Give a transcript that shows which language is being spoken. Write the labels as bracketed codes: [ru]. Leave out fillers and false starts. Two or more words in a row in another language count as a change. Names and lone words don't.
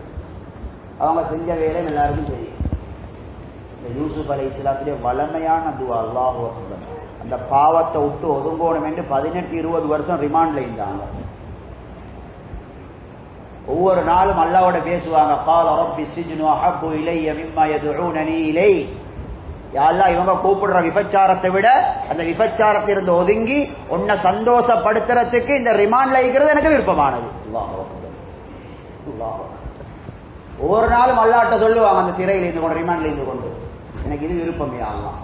[ta] அவங்க செஞ்ச வேலை எல்லாருக்கும் தெரியும். இந்த யூசுப் அலைஹிஸ்ஸலாத்துடைய வளமையான துவா [ar] الله أكبر, [ta] அந்த பாவத்தை விட்டு ஒதுங்கோணும் என்று 18-20 வருஷம் ரிமாண்ட்ல இருந்தாங்க. ஒவ்வொரு நாளும் அல்லாஹ்வோட பேசுவாங்க. [ar] قال رب السجن احب الي مما يدعونني اليه, [ta] யா அல்லாஹ் இவங்க கூப்பிடுற விபச்சாரத்தை விட அந்த விபச்சாரத்தில் இருந்து ஒதுங்கி உன்னை சந்தோஷப்படுத்துறதுக்கு இந்த ரிமாண்ட்ல இருக்கிறது எனக்கு விருப்பமானது. [ar] الله أكبر، الله أكبر. [ta] ஒவ்வொரு நாளும் அல்லாஹ்ட்ட சொல்லுவாங்க, அந்த திரையில இருந்து கொண்டு, ரிமாண்ட்ல இருந்து கொண்டு, எனக்கு இது விருப்பம் யா அல்லாஹ்.